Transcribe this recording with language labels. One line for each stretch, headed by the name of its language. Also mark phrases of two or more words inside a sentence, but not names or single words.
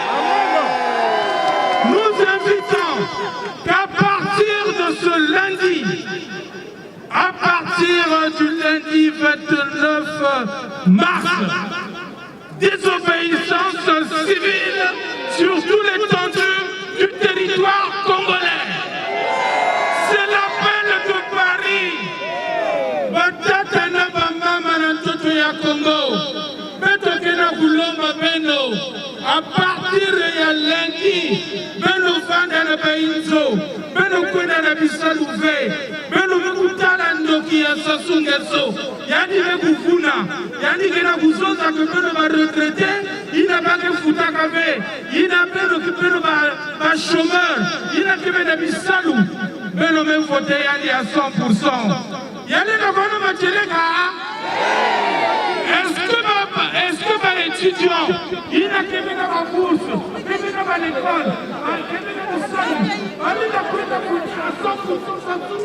French: Nous invitons qu'à partir de ce lundi, à partir du lundi 29 mars, désobéissance civile sur tout l'étendue du territoire congolais. C'est l'appel de Paris.
Kituba (Democratic Republic of Congo): Batata na bamama na toto ya Congo. Beto kena kulomba beno.
French: À partir
Kituba (Democratic Republic of Congo): ya lundi, beno fanda na bainzo, beno kwenda na bisaluve, beno mekutala ndoki ya Sassou Nguesso. Yani mekufuna, yani kena kuzoza ke beno ba retraité, ina ba ke futaka ve, ina beno ke beno ba chômeur, ina ke beno bisalu, beno me vote yani à 100%. Yani na kono macheleka.
French: Est-ce que les étudiants, il n'a qu'à venir à la bourse, qu'à venir à l'école, qu'à venir au salon, à venir à 100% ça tout.